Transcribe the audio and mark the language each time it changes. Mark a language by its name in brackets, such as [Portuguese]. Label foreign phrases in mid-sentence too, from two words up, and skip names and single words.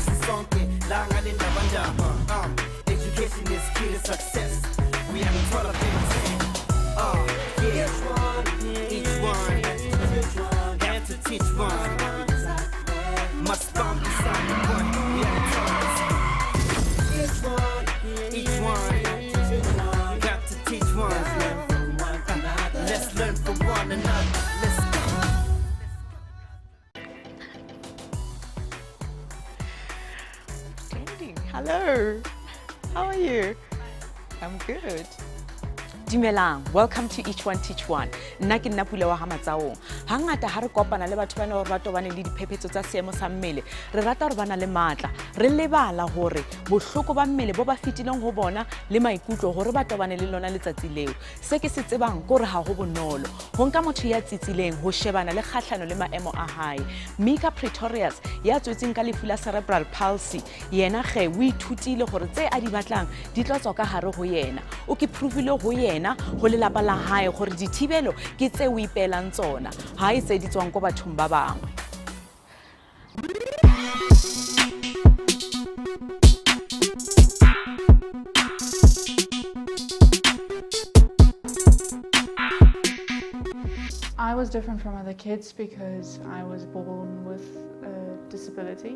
[Zulu] sonke la ngalendaba ndaba [English] education is key to success we haven't taught our parents yeah each one had to teach one must bomb beside the point we haven't taught us each one got to teach one let's learn from one another let's Hello, how are you? I'm good. Dumelang, welcome to Each One Teach One. [Southern Sotho] Nna ke nna Pula wa Hamatsaong. Hangata ha re kopana le batho bana hore ba tobane le diphephetso tsa seemo sa mmele. Re rata hore bana le matla. Re lebala hore bohloko ba mmele bo ba fitileng ho bona le maikutlo hore ba tobane le lona letsatsi leo. Se ke se tsebang ke hore ha ho bonolo. Ho nka motho ya tsitsileng ho shebana le kgahlano le maemo a hae. Mika Pretorius ya tswetseng ka lefu la [English] cerebral palsy [Southern Sotho] yena ge o ithutile hore tse a di batlang di tla tswa ka hare ho yena. O ke provile ho yena ho lelapa la hae hore dithibelo ke tse o ipelang tsona ha e tse di tswang ko bathong ba bangwe. [English] I was different from other kids because I was born with a disability.